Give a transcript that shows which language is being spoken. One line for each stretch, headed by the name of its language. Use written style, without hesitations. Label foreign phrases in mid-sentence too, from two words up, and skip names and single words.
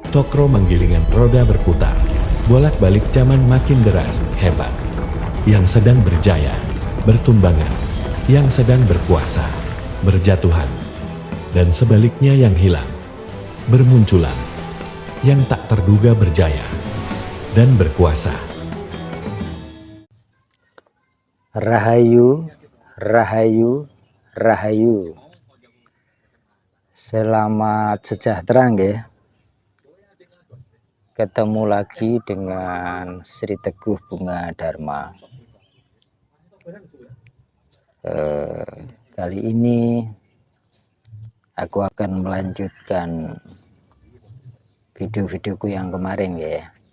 Javanese: Cokro menggilingan
Indonesian: roda berputar, bolak-balik zaman makin deras, hebat. Yang sedang berjaya, bertumbangan. Yang sedang berkuasa, berjatuhan. Dan sebaliknya yang hilang, bermunculan. Yang tak terduga berjaya dan berkuasa.
Javanese: Rahayu, rahayu, rahayu.
Indonesian: Selamat sejahtera nggih. Ketemu lagi dengan Sri Teguh Bunga Dharma. Kali ini aku akan melanjutkan video-videoku yang kemarin ya.